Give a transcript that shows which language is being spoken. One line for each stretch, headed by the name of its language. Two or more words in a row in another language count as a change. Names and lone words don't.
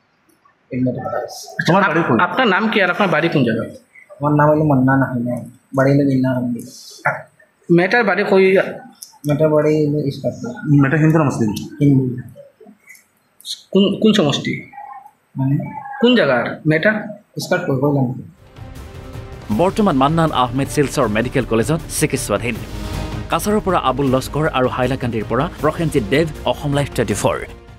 Bangla: আপনার নাম কি আর আপনার বাড়ি কোন জায়গায় আমার নাম হলো মান্নান আহমেদ বাড়ি হলো বিন্না আহমেদ মেয়েটার বাড়ি কই মেয়েটার বাড়ি হলো ইস্কাতপুর মেয়েটা হিন্দু না মুসলিম হিন্দু কোন সমষ্টি মানে কোন জায়গার মেয়েটা ইস্কাতপুর বললাম
Assamese: বৰ্তমান মান্নান আহমেদ শিলচৰ মেডিকেল কলেজত চিকিৎসাধীন কাছাৰৰ পৰা আবুল লস্কৰ আৰু হাইলাকান্দিৰ পৰা প্ৰসেনজিৎ দেৱ অসম লাইভ 24